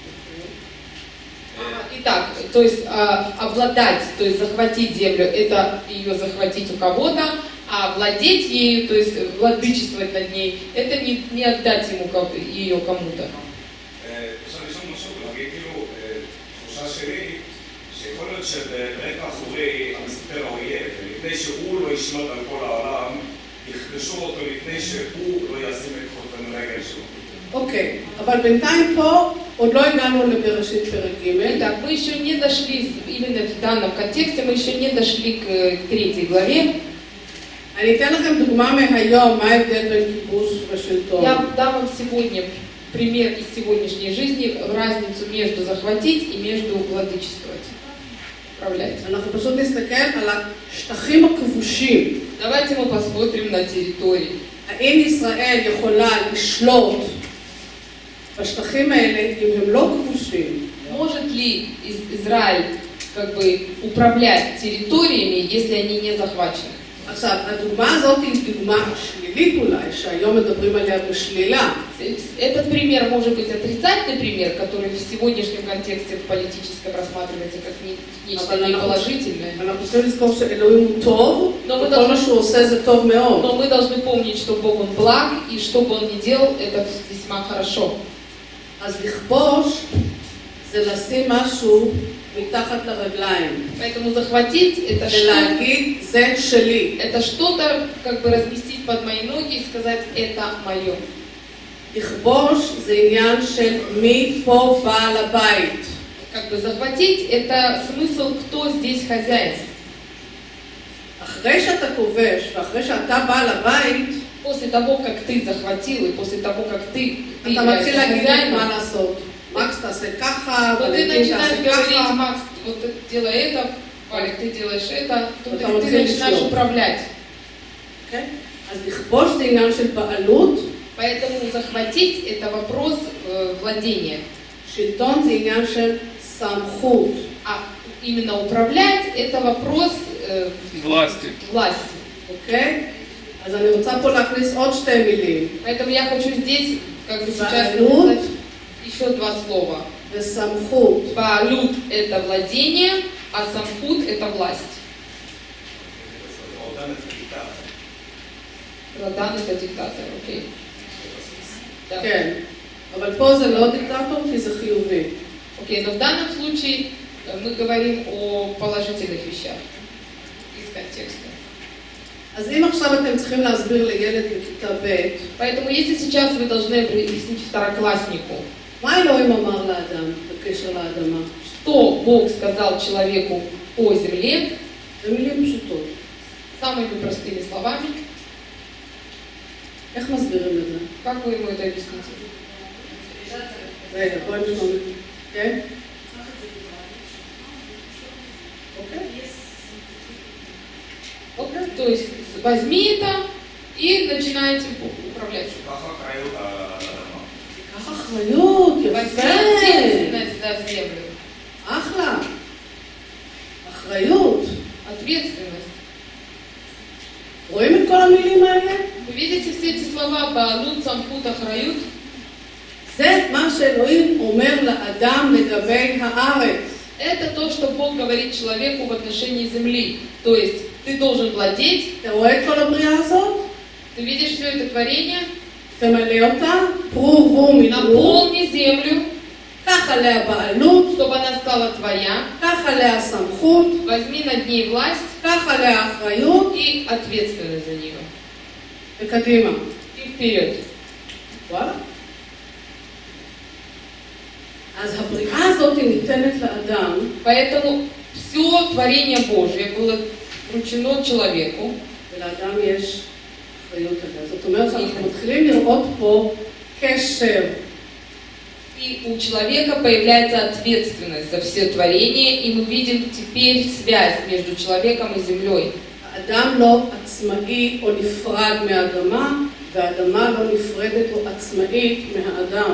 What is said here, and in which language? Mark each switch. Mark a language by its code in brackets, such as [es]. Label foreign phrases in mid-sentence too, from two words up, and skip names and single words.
[ru] Итак, то есть обладать, то есть захватить землю, это ее захватить у кого-то, а владеть ею, то есть владычествовать над ней, это не отдать ему ее кому-то. [he] אפשר לשאול משהו ולהגיד כאילו, תחושה שלי, שיכול להיות שברקע אחורי המסתתר האויב, ולפני שהוא לא ישלוט על כל העולם, יכבשו אותו לפני שהוא לא ישים את חותם רגל שלו. אוקיי, אבל בינתיים פה עוד לא הגענו לבראשית פרק ג'. [ru] Итак, мы еще не дошли, именно в данном контексте, мы еще не дошли к 3 главе. [he] אני אתן לכם דוגמה מהיום, מה ההבדל בין כיבוש ושלטון. [ru] Я дам вам сегодня пример из сегодняшней жизни, разницу между захватить и между владычествовать, управлять. [he] אנחנו פשוט נסתכל על השטחים הכבושים. [ru] Давайте мы посмотрим на территории. [he] האם ישראל יכולה לשלוט בשטחים האלה אם הם לא כבושים? [ru] Может ли Израиль как бы управлять территориями, если они не захвачены? [he] עכשיו, הדוגמה הזאת היא דוגמה שלילית אולי, שהיום מדברים עליה בשלילה. [ru] Этот пример может быть отрицательный пример, который в сегодняшнем контексте политическом рассматривается как нечто неположительное. [he] אנחנו צריכים לזכור שאלוהים הוא טוב, וכל מה שהוא עושה זה טוב מאוד. [ru] Но мы должны помнить, что Бог Он благ, и что бы Он ни делал, это весьма хорошо. [he] אז לכבוש זה לשים משהו מתחת לרגליים. [ru] Поэтому захватить это [he] ולהגיד זה שלי. [ru] это что-то как бы разместить под мои ноги и сказать: это мое. [he] לכבוש זה עניין של מי פה בעל הבית. [ru] Как бы захватить это смысл, кто здесь хозяин. [he] אחרי שאתה כובש ואחרי שאתה בעל הבית, [ru] После того, как ты захватил, и после того, как ты [he] אתה מתחיל להגיד לי מה [ru] хозяином, [he] לעשות. מקס תעשה ככה, [ru] то ты [he] ולגין [ru] начинаешь [he] תעשה [ru] говорить: [he] ככה. [ru] Макс, вот ты делай это, Валик, ты делаешь это, то Вот ты там вот начинаешь все управлять. [he] אוקיי? אז לכבוש זה עניין של בעלות, [ru] Поэтому захватить это вопрос владения. [he] שלטון זה עניין של סמכות. [ru] А именно управлять это вопрос Власти. власти. [he] אוקיי? אז אני רוצה פה להכניס עוד שתי מילים. [ru] Поэтому я хочу здесь как бы сейчас Баалут. написать еще 2 слова. [he] וסמכות. [ru] Баалут это владение, а самхут это власть. אותה נתקיטה. Радан это диктатор, окей. Да. [he] כן. אבל פה זה לא דיקטטור כי זה חיובי. [ru] Окей, но в данном случае мы говорим о положительных вещах из контекста. [he] אז אם עכשיו אתם צריכים להסביר לילד בכיתה ב', [ru] Поэтому если сейчас вы должны объяснить второкласснику, [he] מה אלוהים אמר לאדם בקשר לאדמה? [ru] что Бог сказал человеку о земле, [he] במילים פשוטות. [ru] самыми простыми словами, [he] איך מסבירים את זה? [ru] как вы ему это объясните? [he] רגע, בואי נשמע. כן? אוקיי? [ru] Окей. То есть возьми это и начинайте управлять. [he] ככה אחריות על האדמה. קח אחריות, [ru] Возьми [he] יפה. [ru] ответственность за землю. [he] אחלה. אחריות. [ru] Ответственность. [he] רואים את כל המילים האלה? [ru] Вы видите все эти слова: [he] בעלות, סמכות, אחריות? זה מה שאלוהים אומר לאדם לגבי הארץ. [ru] Это то, что Бог говорит человеку в отношении земли. То есть ты должен владеть. [he] אתה רואה את כל הבריאה הזאת? [ru] Ты видишь все это творение? [he] תמלא אותה, פרו ורבו מילאו, [ru] Наполни землю, [he] קח עליה בעלות, [ru] чтобы она стала твоя. [he] קח עליה סמכות, [ru] Возьми над ней власть [he] קח עליה אחריות, [ru] и ответственность за нее. [he] וקדימה. [ru] И вперед. [he] וואלה. אז הבריאה הזאת ניתנת לאדם, Поэтому все творение Божье было вручено человеку, ולאדם יש אחריות עליה. זאת אומרת שאנחנו מתחילים לראות פה קשר [ru] и у человека появляется ответственность за все творение, и мы видим теперь связь между человеком и землей. [he] האדם לא עצמאי או נפרד מהאדמה, והאדמה לא נפרדת או עצמאית מהאדם.